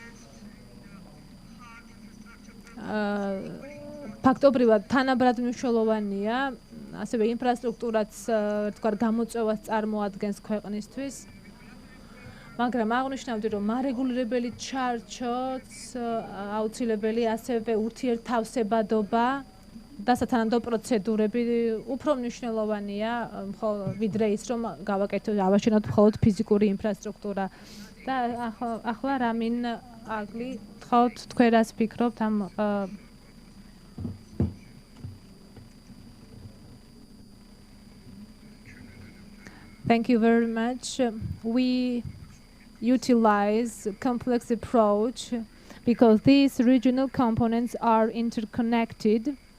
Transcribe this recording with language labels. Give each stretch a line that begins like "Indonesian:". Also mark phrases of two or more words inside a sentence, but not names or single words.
Georgian: ფაქტობრივად თანაბრად მნიშვნელოვანია, ასევე ინფრასტრუქტურაც თქვა გამოწვევას წარმოადგენს ქვეყნისთვის, მაგრამ აღნიშნავდი, რომ მარეგულირებელი ჩარჩოც აუცილებელი, ასევე ურთიერთთავსებადობა და სათანადო პროცედურები უფრო მნიშვნელოვანია, ვიდრე ის, რომ გავაკეთოთ მხოლოდ ფიზიკური ინფრასტრუქტურა. და ახლა რამინ აგლი, თხოვთ თქვენ რას ფიქრობთ ამ
English: Thank you very much. We utilize a complex approach because these regional components are interconnected.